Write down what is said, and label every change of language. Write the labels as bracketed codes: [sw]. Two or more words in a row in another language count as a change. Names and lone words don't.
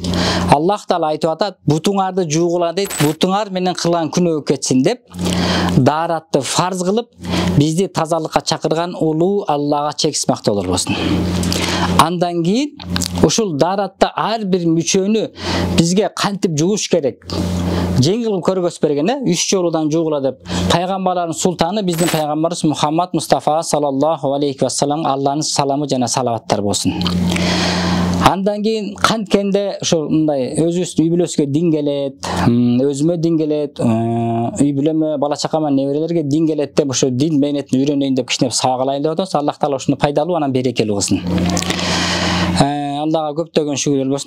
[ky] Аллах Таала айтып атат, бутуңарды жуугула дейт, бутуңар менен кылган күнөө кетсин деп, дааратты фарз кылып, бизди тазалыкка чакырган улуу Аллага чексиз мактоолор болсун. Андан кийин ушул дааратта ар бир мүчөнү бизге кантип жууш керек? Жеңил көргөз берген, 3 жолудан жуугула деп. Пайгамбарлардын султаны биздин пайгамбарыбыз Мухаммад Мустафа [ar] صلى الله عليه وسلم, [ky] Алланын саламы жана салаваттар болсун. Андан кийин канткенде ушул мындай өзүбүз үй бүлөсүгө дин келет, өзүмө дин келет, үй бүлөмө, бала чакама, неберелерге дин келет деп ошо дин мээнетин үйрөнөйүн деп кичине сабак алайын деп атабыз. Аллах Таала ушуну пайдалуу анан берекелүү кылсын. Аллага көптөгөн шүгүрлөр болсун.